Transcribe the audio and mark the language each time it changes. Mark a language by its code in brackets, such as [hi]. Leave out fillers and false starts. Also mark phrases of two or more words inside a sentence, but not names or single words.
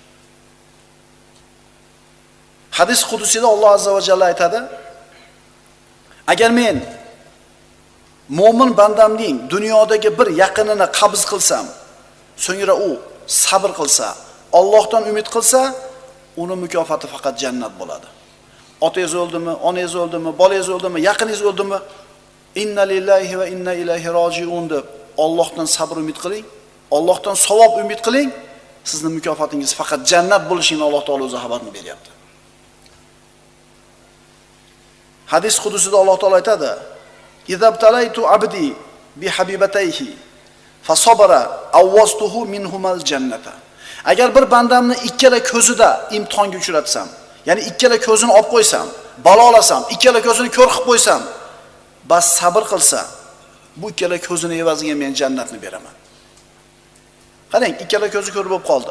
[uz] Hadis qudusida Alloh [ar] عز وجل [uz] aytadi: "Agar men mo'min bandamning dunyodagi bir yaqinini qabz qilsam, so'ngra u sabr qilsa, Allohdan umid qilsa, uni mukofoti faqat jannat bo'ladi. Otangiz o'ldimi, onangiz o'ldimi, bolangiz o'ldimi, yaqiningiz o'ldimi? [ar] إنا لله وإنا إليه راجعون [uz] deb Allohdan sabr umid qiling, Allohdan savob umid qiling. Sizning mukofotingiz faqat jannat bo'lishini Alloh taolo o'zi xabarini beryapti. Hadis qudusida Alloh taolo aytadi: [ar] "إذا ابتليت عبدي بحبيبتيه فصبر عوضته منهما الجنة." [uz] Agar bir bandamni ikkala ko'zida imtihonga uchratsam, ya'ni ikkala ko'zini olib qo'ysam, balo olasam, ikkala ko'zini ko'r qilib qo'ysam, bas sabr qilsa, bu ikkala ko'zini evaziga men jannatni beraman. Qarang, ikkala ko'zi ko'r bo'lib qoldi.